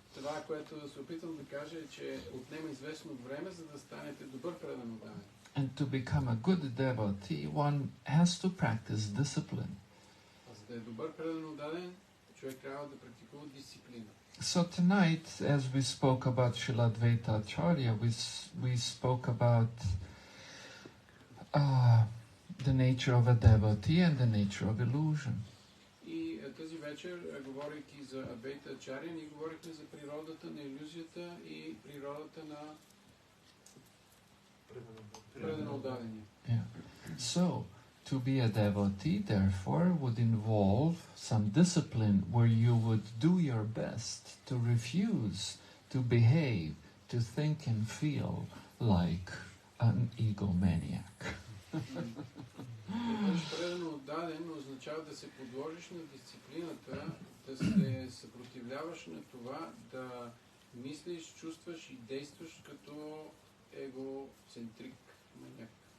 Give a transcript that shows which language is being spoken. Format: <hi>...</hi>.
<bg>Това, което се опитвам да кажа е, че отнема известно време, за да станете добър предан отдаден.</bg> <en>And to become a good devotee, one has to practice discipline.</en> <bg>За да е добър предан отдаден, човек трябва да практикува дисциплина.</bg> <en>So tonight, as we spoke about Srila Advaita Ачарya, we spoke about the nature of a devotee and the nature of illusion.</en> <bg>И тази вечер, говорейки за Адвайта Ачаря, ние говорихме за природата на илюзията и природата на предано отдадение.</bg> <en>Yeah. So, to be a devotee, therefore, would involve some discipline where you would do your best to refuse to behave, to think and feel like an egomaniac.</en> <bg>Предано отдаден означава да се подложиш на дисциплината, да се съпротивляваш на това, да мислиш, чувстваш и действаш като егоцентрик маняк.</bg>